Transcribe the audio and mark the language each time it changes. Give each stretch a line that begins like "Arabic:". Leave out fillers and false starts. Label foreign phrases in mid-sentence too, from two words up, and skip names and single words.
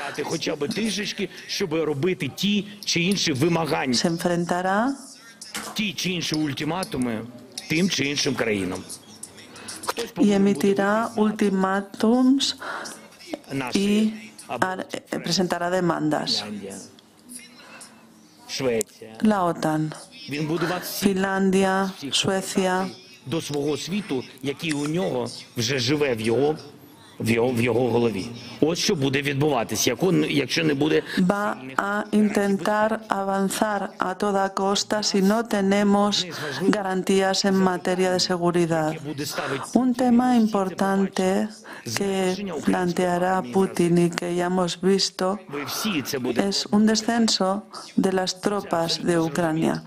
Spanish: Se enfrentará y emitirá ultimátums y presentará demandas. La OTAN, Finlandia, Suecia,
Ukrainian: в його голові. Ось що буде відбуватися, якщо не буде...
Spanish: Va a intentar avanzar a toda costa si no tenemos garantías en materia de seguridad. Un tema importante que planteará Putin y que ya hemos visto es un descenso de las tropas de Ucrania.